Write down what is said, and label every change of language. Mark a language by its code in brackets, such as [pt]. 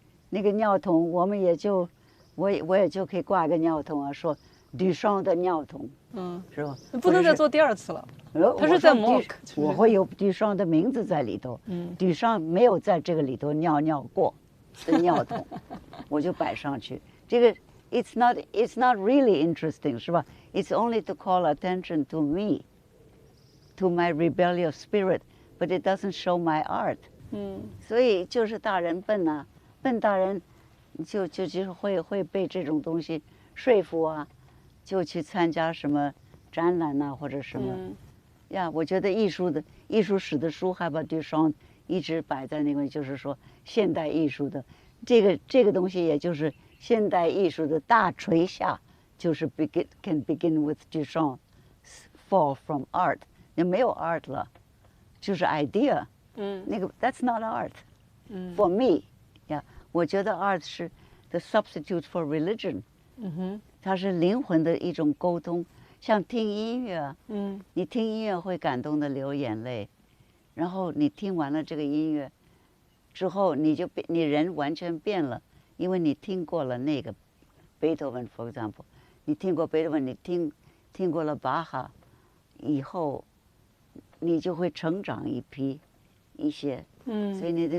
[zh] 那个尿桶，我们也就我也就可以挂个尿桶啊，说。杜尚的尿桶，是吧？不能再做第二次了。他是在模，我会有杜尚的名字在里头。杜尚没有在这个里头尿过的尿桶，我就摆上去。这个 [en] it's not really interesting， [zh] 是吧？ [en] It's only to call attention to me, to my rebellious spirit, but it doesn't show my art。 [zh] 所以就是大人笨啊，笨大人就会被这种东西说服啊。就去参加什么展览呐，或者什么呀？我觉得艺术史的书还把杜尚一直摆在那个，就是说现代艺术的这个东西，也就是现代艺术的大锤下，就是 [en] can begin with Duchamp, fall from art， [zh] 也没有 art 了，就是 idea。那个 [en] that's not art。 For me， [zh] 呀，我觉得 art 是 [en] the substitute for religion。 [zh] 它是灵魂的一种沟通，像听音乐，你听音乐会感动的流眼泪，然后你听完了这个音乐之后，你人完全变了，因为你听过了那个贝多芬 ， [en] for example， [zh] 你听过贝多芬，你听过了巴哈，以后你就会成长一些，所以你的